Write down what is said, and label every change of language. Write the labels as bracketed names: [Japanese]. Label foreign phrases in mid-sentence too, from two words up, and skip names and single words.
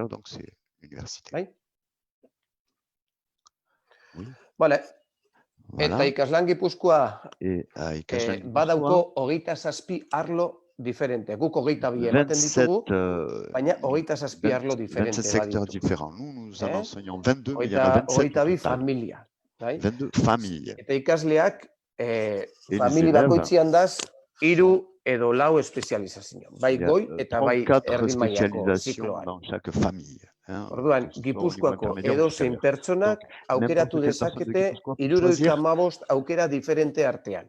[Basque] Bale, eta ikaslan Gipuzkoa badauko 27 arlo diferente. Guk 22 ematen ditugu, baina 27 arlo diferente baditugu. [French] Nous en enseignons 22, mais il y en a [Basque] 27 familia. [French] 22 familles. [Basque] Eta ikasleak familia bakoitzian daz 3 edo 4 espezializazio. Bai goi eta bai erdi mailako zikloan. Orduan, Gipuzkoako edozein pertsonak aukeratu dezakete 75 aukera diferente artean.